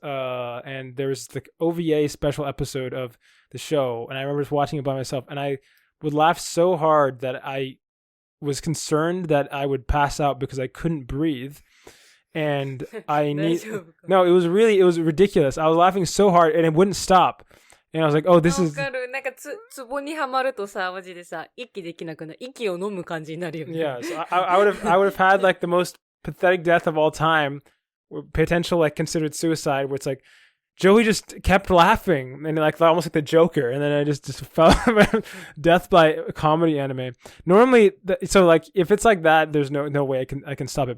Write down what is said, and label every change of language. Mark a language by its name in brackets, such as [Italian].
[English] And there was the OVA special episode of the show, and I remember just watching it by myself, and I would laugh so hard that I was concerned that I would pass out because I couldn't breathe. And no, it was ridiculous. I was laughing so hard and it wouldn't stop. And I was like, oh, this is... [Japanese] なんかツボにはまるとさ、マジでさ、息できなくなる。息を飲む感じになるよね。 [English] Yeah, so I would have had like the most pathetic death of all time, potential like considered suicide, where it's like, Joey just kept laughing and like almost like the Joker, and then I just fell death by comedy anime. Normally, so like if it's like that, there's no way I can stop it.